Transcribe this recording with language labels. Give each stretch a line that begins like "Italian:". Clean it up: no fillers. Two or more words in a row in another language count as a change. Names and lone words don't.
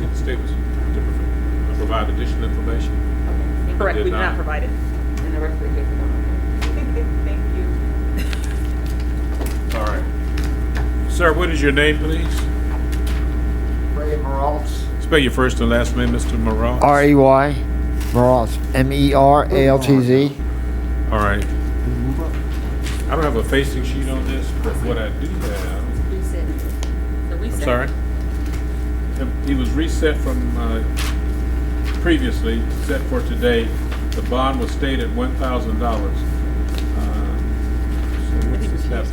English: The state was to provide additional information. Correct, we did not not provide it. And the rest of the case is okay. Thank you. All right. Sir, what is your name, please? Meraltz. Spell your first and last name, Mr. Meraltz. R-E-Y. Meraltz. M-E-R-A-L-T-Z. All right. I don't have a facing sheet on this, but what I do have. I'm sorry? He was reset from previously, set for today. The bond was stayed at $1,000. So what's this level?